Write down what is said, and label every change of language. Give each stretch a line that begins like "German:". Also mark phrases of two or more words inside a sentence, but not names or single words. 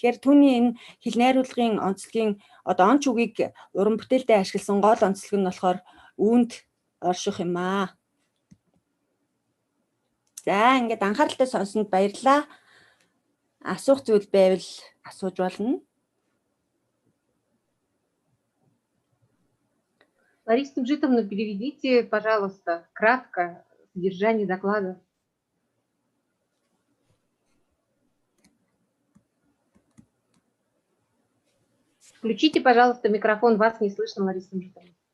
Mongolian: Тэгэхээр түүний энэ хэл найруулгын онцлогийн одоо онц үгийг уран бүтээлдээ ашигласан гол онцлог нь болохоор үүнд орших юм аа. За ингээд анхааралтай сонсонд баярлалаа. Асуух зүйл байвал асууж болно.
Russian: Лариса Тумжитовна, переведите, пожалуйста, кратко содержание доклада. Включите, пожалуйста, микрофон, вас не слышно, Лариса Тумжитовна.